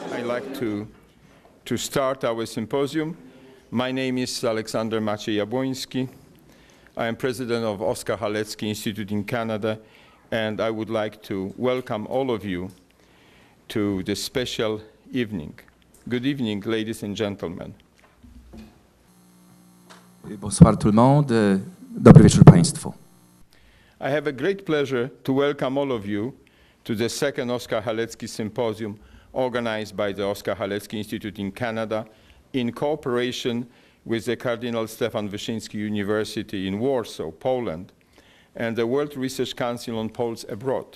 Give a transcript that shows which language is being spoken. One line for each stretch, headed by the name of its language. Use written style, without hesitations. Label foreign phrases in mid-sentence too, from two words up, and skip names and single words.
English: like to start our symposium. My name is Alexander Maciej Jabłoński. I am president of Oskar Halecki Institute in Canada, and I would like to welcome all of you to this special evening. Good evening, ladies and gentlemen.
French: Bonsoir tout le monde.
Polish: Dobry wieczór Państwu.
English: I have a great pleasure to welcome all of you to the second Oskar Halecki Symposium organized by the Oskar Halecki Institute in Canada in cooperation with the Cardinal Stefan Wyszyński University in Warsaw, Poland, and the World Research Council on Poles Abroad.